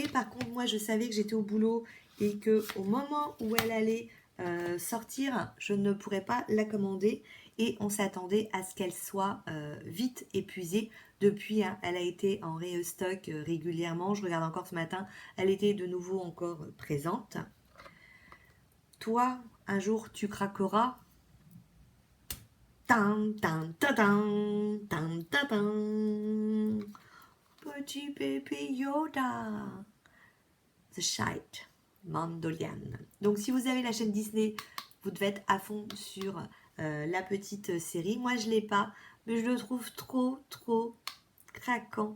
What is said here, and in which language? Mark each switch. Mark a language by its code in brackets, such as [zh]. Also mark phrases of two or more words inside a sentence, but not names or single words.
[fr] Par contre, moi, je savais que j'étais au boulot et que au moment où elle allait sortir, je ne pourrais pas la commander. Et on s'attendait à ce qu'elle soit vite épuisée. Depuis, hein, elle a été en restock régulièrement. Je regarde encore ce matin, elle était de nouveau encore présente. Toi, un jour, tu craqueras. Tan, tan, ta, tan, tan, ta, tan. Petit bébé Yoda. [en] The Shite, Mandolian. [fr] Donc si vous avez la chaîne Disney, vous devez être à fond sur la petite série. Moi je l'ai pas, mais je le trouve trop craquant.